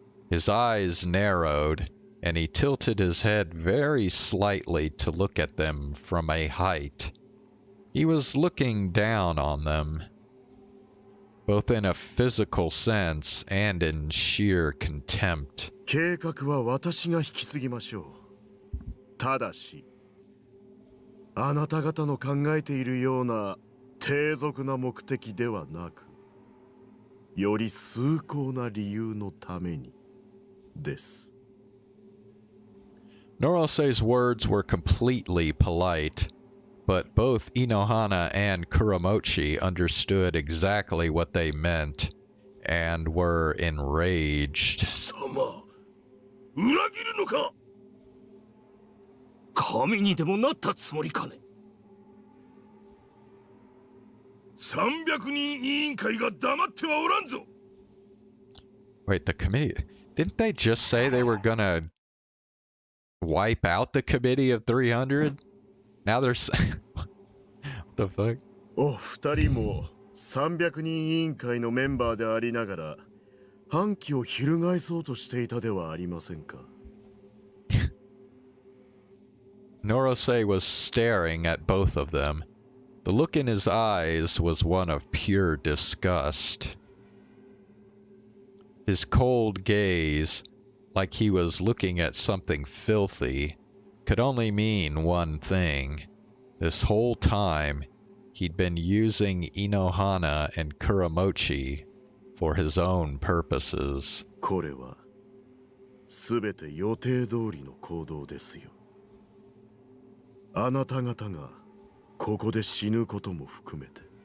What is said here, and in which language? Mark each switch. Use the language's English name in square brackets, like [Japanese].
[English] His eyes narrowed, and he tilted his head very slightly to look at them from a height. He was looking down on them, both in a physical sense and in sheer contempt. [Japanese] 計画は私が引き継ぎましょう。ただし、あなた方の考えているような低俗な目的ではなく、より崇高な理由のためにです。 [English] Norose's words were completely polite, but both Inohana and Kuramochi understood exactly what they meant and were enraged. [Japanese] 様、裏切るのか？神にでもなったつもりかね。 300人委員会が黙ってはおらんぞ。 [English] Wait, the committee... Didn't they just say they were gonna wipe out the committee of 300? Now they're... What the fuck? [Japanese] お二人も300人委員会のメンバーでありながら反旗を翻そうとしていたではありませんか。 [English] Norosei was staring at both of them. The look in his eyes was one of pure disgust. His cold gaze, like he was looking at something filthy, could only mean one thing. This whole time, he'd been using Inohana and Kuramochi for his own purposes. [Japanese] これはすべて予定通りの行動ですよ。あなた方がここで死ぬことも含めて。